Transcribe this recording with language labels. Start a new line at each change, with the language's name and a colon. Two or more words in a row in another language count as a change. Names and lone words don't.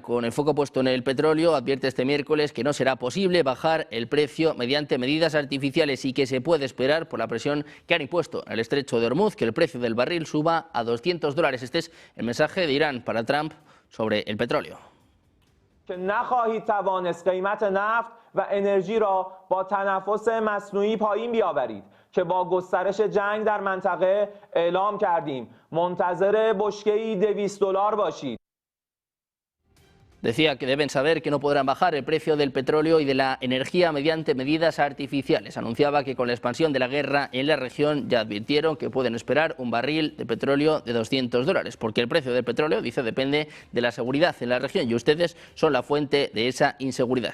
Spanish: Con el foco puesto en el petróleo, advierte este miércoles que no será posible bajar el precio mediante medidas artificiales y que se puede esperar por la presión que han impuesto en el estrecho de Ormuz que el precio del barril suba a $200. Este es el mensaje de Irán para Trump sobre el petróleo.
Persian: و انرژی را با تنفس مصنوعی پایین بیاورید که با گسترش جنگ در منطقه اعلام کردیم منتظر بشکه‌ای $200 باشید.
Spanish: Decía que deben saber que no podrán bajar el precio del petróleo y de la energía mediante medidas artificiales. Anunciaba que con la expansión de la guerra en la región ya advirtieron que pueden esperar un barril de petróleo de $200, porque el precio del petróleo, dice, depende de la seguridad en la región y ustedes son la fuente de esa inseguridad.